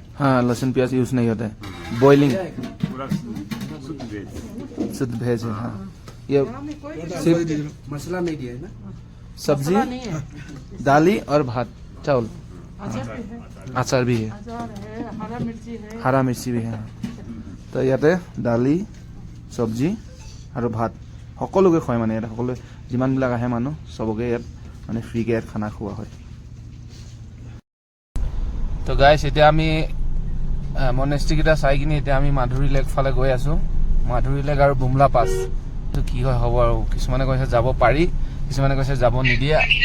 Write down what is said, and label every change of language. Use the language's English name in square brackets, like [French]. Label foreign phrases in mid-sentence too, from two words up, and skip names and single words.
[Hindi] हाँ लहसुन प्याज यूज नहीं होता है बॉइलिंग पूरा शुद्ध वेज शुद्ध भेज है हाँ ये यहाँ में कोई भी सिर्फ मसाला नहीं दिया है ना सब्जी मसाला नहीं है दाली और भात चावल अचार भी है अचार भी है अचार है हरा मिर्ची है हरा मिर्ची भी है [Assamese] তো ইয়াতে দালি চব্জি আৰু ভাত সকলোকে খুৱাই মানে ইয়াতে সকলোৱে যিমানবিলাক আহে মানুহ চবকে ইয়াত মানে ফ্ৰীকৈ ইয়াত খানা খোৱা হয় তো গাইছ এতিয়া আমি মনেষ্ট্ৰীকেইটা চাই কিনি এতিয়া আমি মাধুৰী লেক ফালে গৈ আছোঁ মাধুৰী লেক আৰু বুমলা পাছ তো কি হয় হ'ব আৰু কিছুমানে কৈছে যাব পাৰি কিছুমানে কৈছে যাব নিদিয়ে